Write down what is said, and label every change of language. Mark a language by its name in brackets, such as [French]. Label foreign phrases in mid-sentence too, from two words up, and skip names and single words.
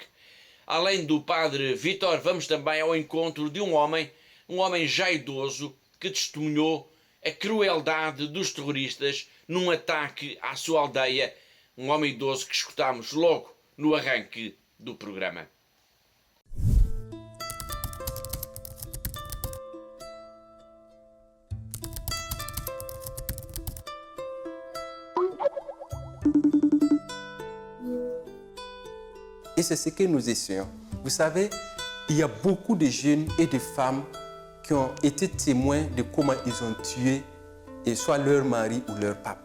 [Portuguese] Além do padre Vítor, vamos também ao encontro de um homem já idoso, que testemunhou a crueldade dos terroristas num ataque à sua aldeia. Um homem idoso que escutámos logo no arranque do programa. [French] Et c'est ce que nous essayons. Vous savez, il y a beaucoup de jeunes et de femmes qui ont été témoins de comment ils ont tué soit leur mari ou leur papa.